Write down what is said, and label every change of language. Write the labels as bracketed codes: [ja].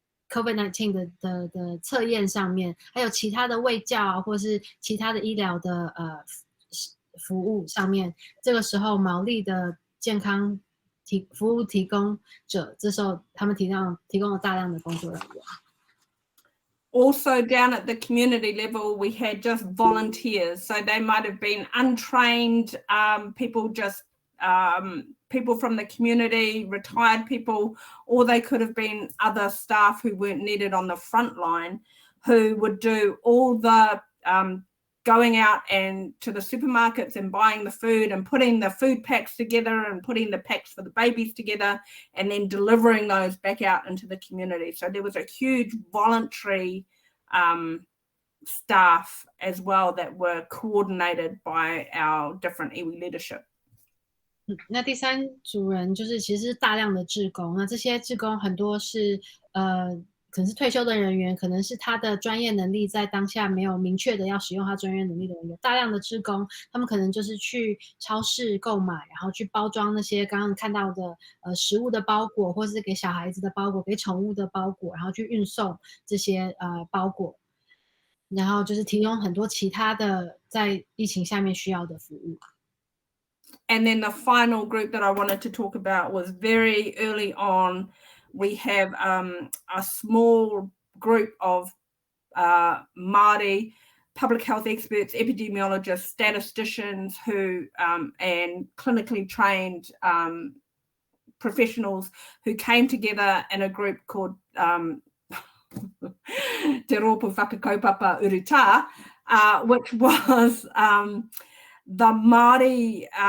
[zh] COVID-19 的测验上面，还有其他的卫教啊，或是其他的医疗的服务上面，这个时候毛利的健康服务提供者，这时候他们提供了大量的工作人员。 [en] Also down at the community level, we had just volunteers. So they might have been untrained people, just people from the community, retired people, or they could have been other staff who weren't needed on the front line, who would do all the going out and to the supermarkets and buying the food and putting the food packs together and putting the packs for the babies together and then delivering those back out into the community. So there was a huge voluntary staff as well that were coordinated by our different iwi leadership. [zh] 那第三组人就是其实是大量的志工，那这些志工很多是可能是退休的人员，可能是他的专业能力在当下没有明确的要使用他专业能力的人员，大量的志工，他们可能就是去超市购买，然后去包装那些刚刚看到的食物的包裹，或是给小孩子的包裹，给宠物的包裹，然后去运送这些包裹，然后就是提供很多其他的在疫情下面需要的服务。 [en] And then the final group that I wanted to talk about was very early on. We have a small group of Māori public health experts, epidemiologists, statisticians who and clinically trained professionals who came together in a group called Te Rōpū Whakakaupapa Urutā, which was the Māori